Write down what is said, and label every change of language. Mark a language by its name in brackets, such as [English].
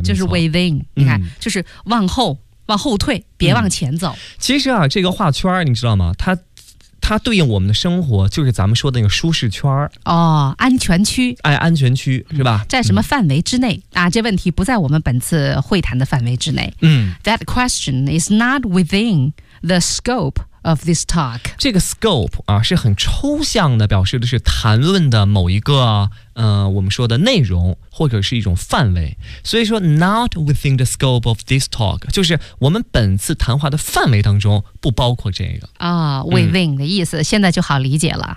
[Chinese] 就是 within， 你看，就是往后退，别往前走。其实啊，这个画圈你知道吗？它对应我们的生活，就是咱们说的那个舒适圈哦，安全区。哎，安全区是吧？在什么范围之内啊？这问题不在我们本次会谈的范围之内。 [English] That question is not within the scope of this talk。 [Chinese] 这个 scope 啊，是很抽象的，表示的是谈论的某一个我们说的内容或者是一种范围。所以说 ， [English] not within the scope of this talk， [Chinese] 就是我们本次谈话的范围当中不包括这个啊。Within 的意思现在就好理解了，